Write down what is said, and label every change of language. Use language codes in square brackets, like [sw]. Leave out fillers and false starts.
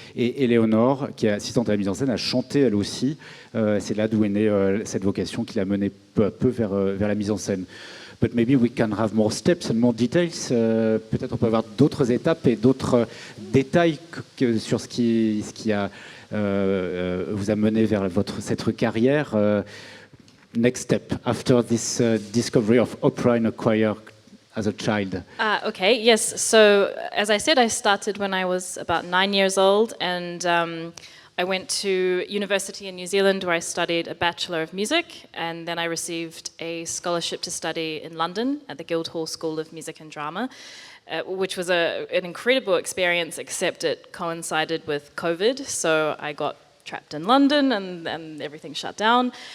[fr] Et Eleanor, qui est assistante à la mise en scène, a chanté elle aussi. C'est là d'où est née cette vocation qui l'a menée peu à peu vers la mise en scène. [en] But maybe we can have more steps and more details. [fr] Peut-être on peut avoir d'autres étapes et d'autres détails sur ce qui vous a mené vers cette carrière. [en] Next step, after this discovery of opera in a choir as a child. Okay, yes. So, as I said, I started when I was about 9 years old, and I went to university in New Zealand where I studied a Bachelor of Music, and then I received a scholarship to study in London at the Guildhall School of Music and Drama, which was an incredible experience, except it coincided with COVID, so I got trapped in London and everything shut down.